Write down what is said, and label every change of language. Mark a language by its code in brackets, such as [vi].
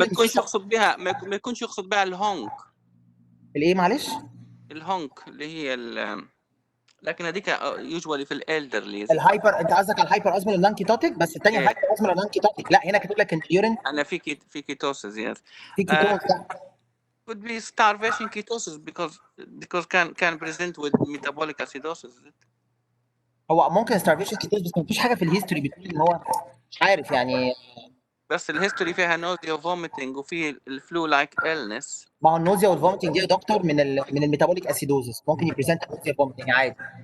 [ar] ما تكونش يقصد بها ما يكونش يقصد بها الهونك. الايه معلش؟ الهونك اللي هي لكن هذيك يوجوالي في الالدرليز. الهايبر، انت قصدك على الهايبر ازمل نان كيتوتيك، بس الثانيه الهايبر ازمل نان كيتوتيك لا هنا كاتب لك ان اليورين انا في كيتوسيس يس في كيتون ده [en] could be starvation ketosis because can present with metabolic acidosis. [ar] هو ممكن ستارفيشن كيتوز بس ما فيش حاجه في الهيستوري بتقول ان هو مش عارف يعني. بس الهيستوري فيها نوزيا وفوميتنج وفي الفلو لايك illness. ما هو النوزيا والفوميتنج دي يا دكتور من الميتابوليك اسيدوزس، ممكن يبريزنت نوزيا فوميتنج عادي.